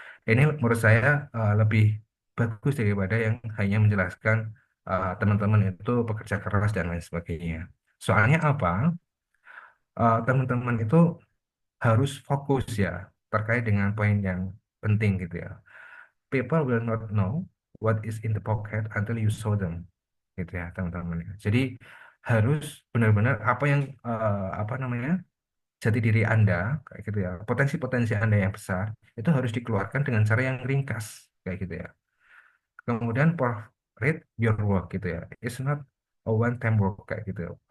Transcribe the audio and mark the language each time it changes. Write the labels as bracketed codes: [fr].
[id] Ini menurut saya lebih bagus daripada yang hanya menjelaskan teman-teman itu bekerja keras dan lain sebagainya. Soalnya apa? Teman-teman itu harus fokus ya terkait dengan poin yang penting gitu ya. [en] People will not know what is in the pocket until you show them, [id] gitu ya teman-teman ya. Jadi harus benar-benar apa yang apa namanya, jati diri Anda kayak gitu ya, potensi-potensi Anda yang besar itu harus dikeluarkan dengan cara yang ringkas kayak gitu ya. Kemudian [en] rate your work [id] gitu ya. [en] It's not a one time work [id] kayak gitu.